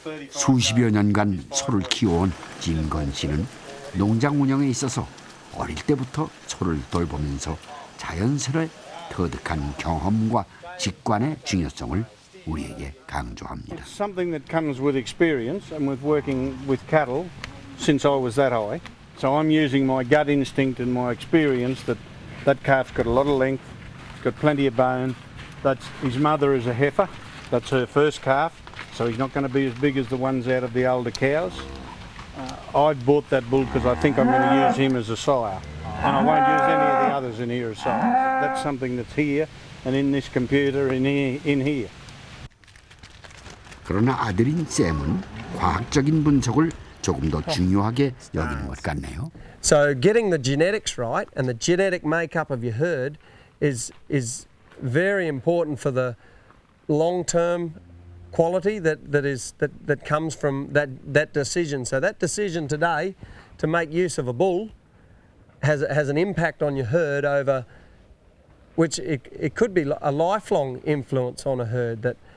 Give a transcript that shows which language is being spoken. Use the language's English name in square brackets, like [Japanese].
[Korean] 수십여 년간 소를 키워온 김건 씨는 농장 운영에 있어서 어릴 때부터 소를 돌보면서 자연스레 터득한 경험과 직관의 중요성을 우리에게 강조합니다. [English] It's something that comes with experience and with working with cattle since I was that high. So I'm using my gut instinct and my experience that that calf's got a lot of length, it's got plenty of bone. That's his mother is a heifer. That's her first calf. So he's not going to be as big as the ones out of the older cows. I bought that bull because I think I'm going to use him as a sire. And I won't use any of the others in here as sires. That's something that's here and in this computer in here. [Korean] 그러나 아들인 샘은 과학적인 분석을 조금 더 중요하게 여기는 것 같네요. [English] So getting the genetics right and the genetic makeup of your herd is very important for the long-term quality that comes from that decision. So that decision today to make use of a bull has an impact on your herd over, which it could be a lifelong influence on a herd.